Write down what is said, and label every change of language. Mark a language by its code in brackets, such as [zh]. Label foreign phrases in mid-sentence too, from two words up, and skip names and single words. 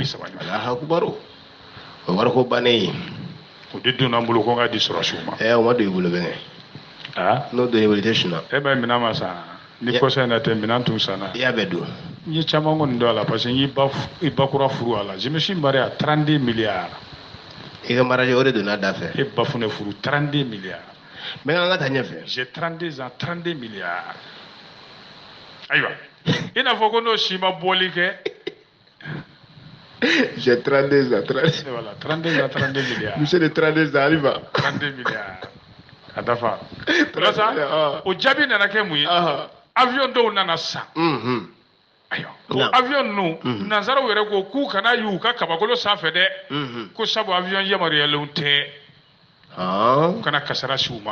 [bm] Alahakubaru o wari ko bannen ye o de donna n bolo ko n ka di sɔrɔsiw ma. O ma don i bolo bɛnkɛ. N'o don i bolo i tɛ sunna. E bɛ minɛn ma san ni kɔsa in na tɛ minɛn tun sanna. I y'a bɛɛ don. n ye caman kɔni dɔn a la [fr] parce que [bm] n y'i bakura furu a la [fr] je me suis marié à 32 milliards. [bm] I ka mariage o de donna da fɛ. E ba fana furu 32 milliards. Mais an ka taa ɲɛfɛ. [fr] J'ai 32 ans 32 milliards. [bm] Ayiwa i n'a fɔ ko n'o si ma bɔli kɛ. [fr] J'ai 32 ans 32. Voilà 32 ans 32 milliards. Monsieur de 32 ans Aliba. [bm] 32 milliards. A dafa. O sa o jaabi nana kɛ mun ye. Avion dɔw nana san. Ayiwa avion ninnu nanzaraw yɛrɛ ko k'u kana y'u ka kabakolo sanfɛ dɛ. Ko sabu avion yamaruyalen tɛ. U kana kasara si u ma.